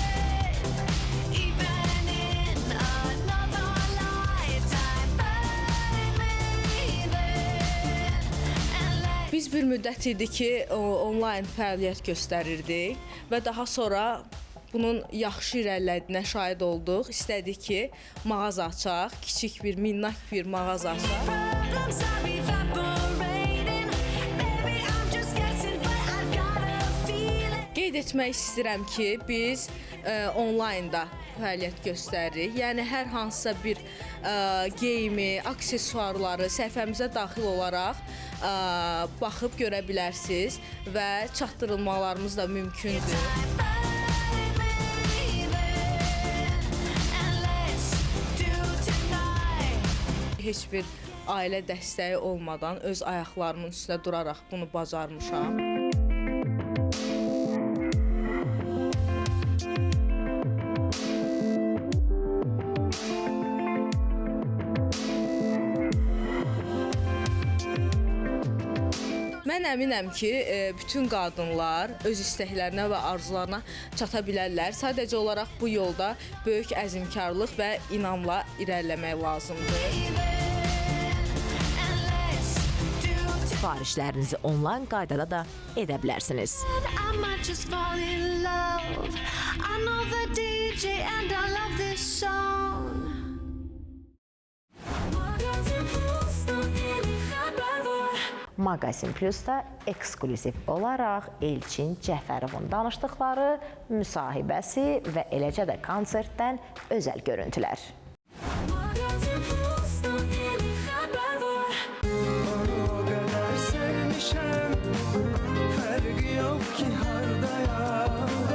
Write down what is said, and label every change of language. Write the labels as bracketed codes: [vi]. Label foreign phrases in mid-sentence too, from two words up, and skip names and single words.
[az] Biz bir müddət idi ki, onlayn fəaliyyət göstərirdik və daha sonra bunun yaxşı irəlilədiyinə şahid olduq. İstədik ki, mağaza açaq, kiçik bir, minnak bir mağaza açaq. [en] problems are evaporating. Baby, I'm just guessing, but I've got a feeling. [az] Qeyd etmək istəyirəm ki, biz onlaynda fəaliyyət göstəririk. Yəni hər hansısa bir geyimi, aksesuarları səhifəmizə daxil olaraq baxıb görə bilərsiniz və çatdırılmalarımız da mümkündür. [en] And let's do tonight. [az] Heç bir ailə dəstəyi olmadan öz ayaqlarımın üstə duraraq bunu bacarmışam. Mən əminəm ki, bütün qadınlar öz istəklərinə və arzularına çata bilərlər. Sadəcə olaraq bu yolda böyük əzmkarlıq və inamla irəliləmək lazımdır. [en] And let's do tonight. [az] Sifarişlərinizi onlayn qaydada da edə bilərsiniz. [en] I might just fall in love. I know the DJ and I love this song. [az] Maqazin Plus-da eksklüziv olaraq Elçin Cəfərovun danışdıqları, müsahibəsi və eləcə də konsertdən özəl görüntülər. [tr] O kadar sevmişem, farkı yok ki hardaya.